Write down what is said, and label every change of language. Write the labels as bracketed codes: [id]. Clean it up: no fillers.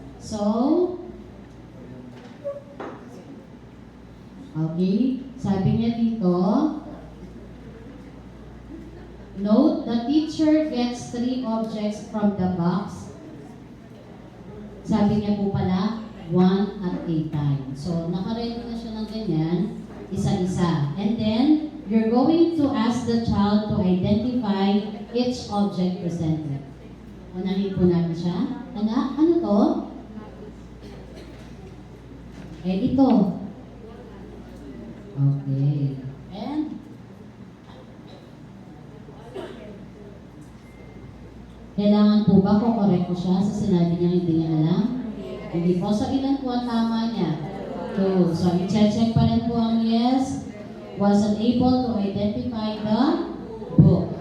[en] So, okay, [tl] sabi niya dito, [en] note, the teacher gets 3 objects from the box. [tl] Sabi niya po pala, [en] 1 at a time. [tl] So, nakaready na siya ng ganyan, isa-isa. [en] And then, you're going to ask the child to identify each object presented. [tl] Unahin po natin siya. Anak, ano to? Ito. [en] Okay. [tl] And, kailangan po ba ko correct ko siya sa sinabi niya hindi niya alam? Hindi po. So, ilan po ang tama niya? 2. So, i-check pa rin po ang yes. [en] Wasn't able to identify the book.